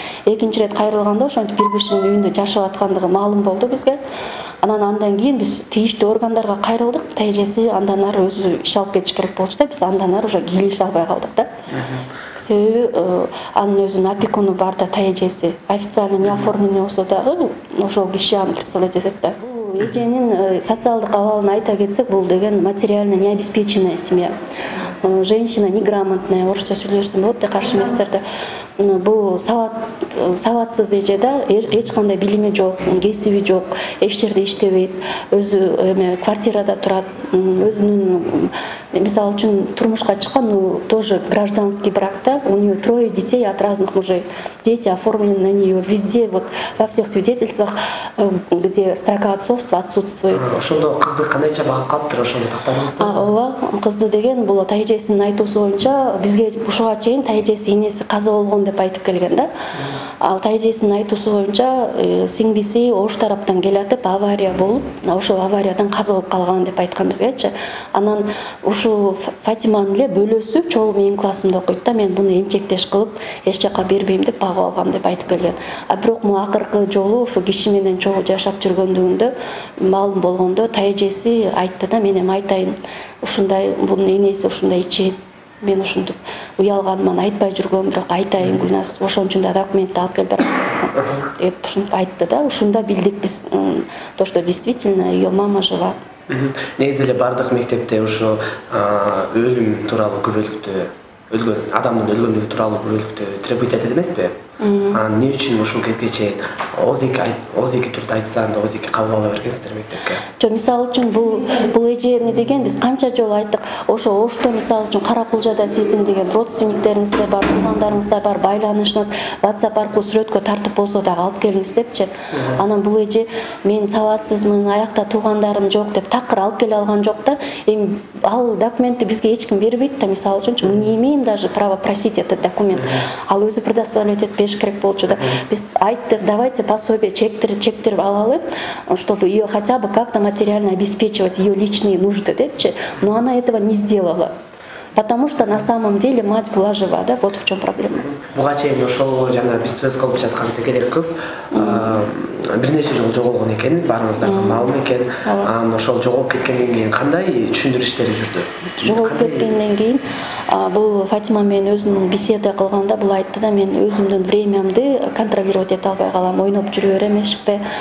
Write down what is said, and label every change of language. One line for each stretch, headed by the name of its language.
Kyrgyz: Экинчи ирет кайрылганда ошентип бир кишинин үйүндө жашап аткандыгы маалым болду бизге. Андан кийин биз тийиштүү органдарга кайрылдык. Тайжеси андан ары өзү иш алып кетиш керек болчу да, биз андан ары уже кийлеше албай калдык да. Себеби анын өзүнүн опекуну бар да, тайжеси.
Russian: Официально не оформленный
Kyrgyz: болсо дагы ошол киши аны представлять этет да. Эженин социалдык абалын айта кетсек, бул деген
Russian: материально необеспеченная семья. Женщина неграмотная,
Kyrgyz: орусча сүйлөшсөм болот, каршы эместерди. Бул сабатсыз эже да, эч кандай билими жок, кесиби жок, эч жерде иштебейт, өзү квартирада турат, өзүнүн мисалы үчүн турмушка чыккан,
Russian: тоже гражданский
Kyrgyz: бракта,
Russian: у нее 3 детей от разных мужей. Дети оформлены на нее везде, вот во всех свидетельствах, где строка отцовства отсутствует.
Kyrgyz: Ошондо кызды кандайча багып калыптыр, ошону тактадыңызбы? Ооба, кызды деген бул тайжесинин айтуусу боюнча бизге ушуга чейин тайжеси энеси каза болгон деп айтып келген да. Ал тайжесинин айтуусу боюнча сиңдиси Ош тараптан келатып авария болуп, ошол авариядан каза болуп калган деп айткан бизгечи. Анан ушу Фатиманын эле бөлөсү чогуу менин классымда окуйт да, мен буну эмчектеш кылып эч жакка бербейм деп багып алгам деп айтып келген. Бирок му акыркы жолу ушу киши менен чогуу жашап жүргөндүгүндө маалым болгондо тайжеси айтты да, мен эми айтайын, ушундай бунун энеси ушундай ичет. Мен ушинтип уялганыман айтпай жүргөм, бирок айтайын Гүлназ, ошон үчүн да документти алып келип берем деп ушинтип айтты да. Ушунда билдик биз
Russian: то, что действительно ее мама жива.
Kyrgyz: Негизи эле бардык мектепте ошо өлүм тууралуу күбөлүктү, өлгөн адамдын өлгөндүгү тууралуу күбөлүктү требует этет эмеспи? Эмне үчүн ушул кезге чейин ооз эки турду айтса, анда ооз эки кабыл ала бергенсиздер мектепке? Жок, мисалы үчүн бул эже эмне деген, биз канча жолу айттык, ошо Ошто мисалы үчүн Каракулжада сиздин деген родственниктериңиздер бар, туугандарыңыздар бар, байланышыңыз WhatsApp аркылуу сүрөткө тартып болсо дагы алып келиңиз депчи. Анан бул эже мен сабатсызмын, аякта туугандарым жок деп такыр алып келе алган жок да. Эми ал документти бизге эч ким бербейт да, мисалы үчүн
Russian: мы не имеем даже права просить этот документ.
Kyrgyz: Ал өзү предоставлять этпеш керек болчу да. Биз айттык,
Russian: давайте пособие
Kyrgyz: чектирип алалы,
Russian: чтобы ее хотя бы как-то материально обеспечивать ее личные нужды
Kyrgyz: депчи.
Russian: Но она этого не сделала. Потому что на самом деле мать была жива, да, вот в чем проблема.
Kyrgyz: Буга чейин ошол жана биз сөз кылып жаткан секерек кыз бир нече жолу жоголгон экен, баарыңыздарга маалым экен. Ошол жоголуп кеткенден кийин кандай түшүндүрүү иштери жүрдү? Жоголуп кеткенден кийин бул Фатима менен өзүнүн беседа кылганда бул айтты да, мен өзүмдүн времямды контролировать эте албай калам, ойноп жүрө берем эшикте.